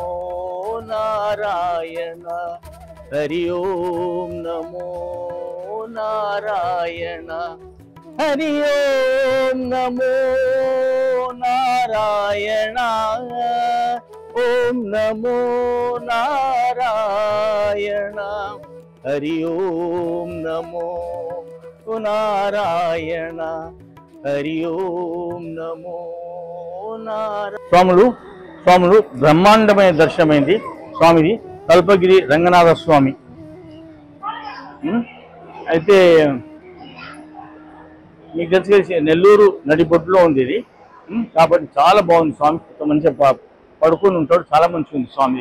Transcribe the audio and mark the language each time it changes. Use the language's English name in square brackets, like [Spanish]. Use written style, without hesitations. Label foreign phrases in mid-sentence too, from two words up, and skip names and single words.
[Sanskrit] नारायण, हरि ओम नमो नारायण, हरि ओम नमो नारायण, ओम नमो नारायण, हरि ओम नमो नारायण, हरि ओम नमो नारायण. [Telugu] స్వాములు బ్రహ్మాండమైన దర్శనమైంది. స్వామిది కల్పగిరి రంగనాథ స్వామి. అయితే మీకు తెలిసి నెల్లూరు నడిబొడ్డులో ఉంది ఇది. కాబట్టి చాలా బాగుంది. స్వామి మంచిగా పడుకొని ఉంటాడు, చాలా మంచిగా ఉంది స్వామి.